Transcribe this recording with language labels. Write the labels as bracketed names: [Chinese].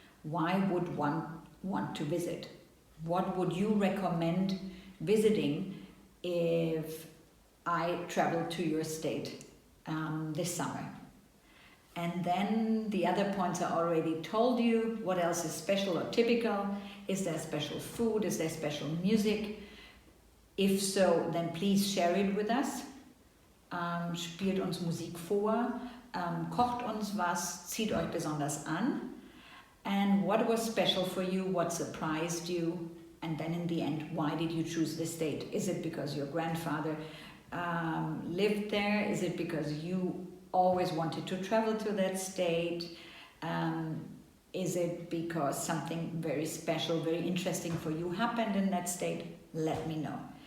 [English] Why would one want to visit? What would you recommend visiting if I travel to your state this summer? And then the other points I already told you. What else is special or typical? Is there special food? Is there special music? If so, then please share it with us. [German] Spielt uns Musik vor, kocht uns was, zieht euch besonders an. [English] And what was special for you? What surprised you? And then in the end, why did you choose this state? Is it because your grandfather lived there? Is it because you always wanted to travel to that state? Is it because something very special, very interesting for you happened in that state? Let me know.